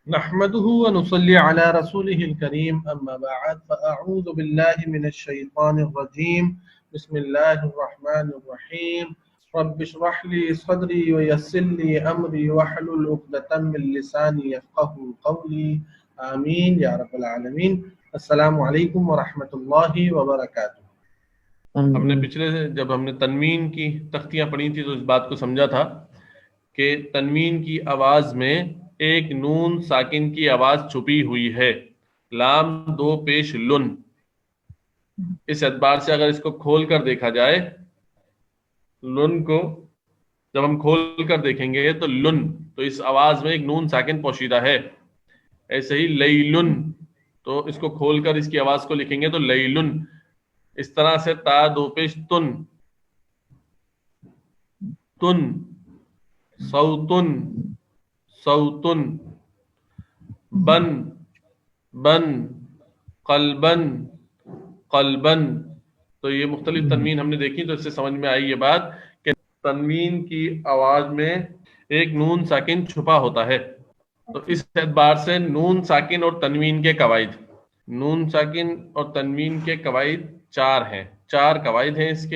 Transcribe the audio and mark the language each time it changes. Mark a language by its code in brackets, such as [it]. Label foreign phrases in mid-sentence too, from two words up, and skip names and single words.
[ar] نحمده ونصلي على رسوله الكريم أما بعد فأعوذ بالله من الشيطان الرجيم بسم الله الرحمن الرحيم رب اشرح لي صدري ويسر لي أمري واحلل عقدة من لساني يفقهوا قولي آمين يا رب العالمين السلام عليكم ورحمة الله وبركاته. [ur] ہم نے جب ہم نے تنوین کی تختیاں پڑھی تھی تو اس بات کو سمجھا تھا کہ تنوین کی آواز میں ایک نون ساکن کی آواز چھپی ہوئی ہے، لام دو پیش لن. اس اعتبار سے اگر اس کو کھول کر دیکھا جائے، لن کو جب ہم کھول کر دیکھیں گے تو لن، تو اس آواز میں ایک نون ساکن پوشیدہ ہے. ایسے ہی لیلن، تو اس کو کھول کر اس کی آواز کو لکھیں گے تو لیلن. اس طرح سے تا دو پیش تن، تن، صوتن، صوتن، بن، بن، قلبن، قلبن. تو یہ مختلف تنوین ہم نے دیکھی تو اس سے سمجھ میں آئی یہ بات کہ تنوین کی آواز میں ایک نون ساکن چھپا ہوتا ہے. تو اس اعتبار سے نون ساکن اور تنوین کے قواعد، نون ساکن اور تنوین کے قواعد چار ہیں، چار قواعد ہیں اس کے.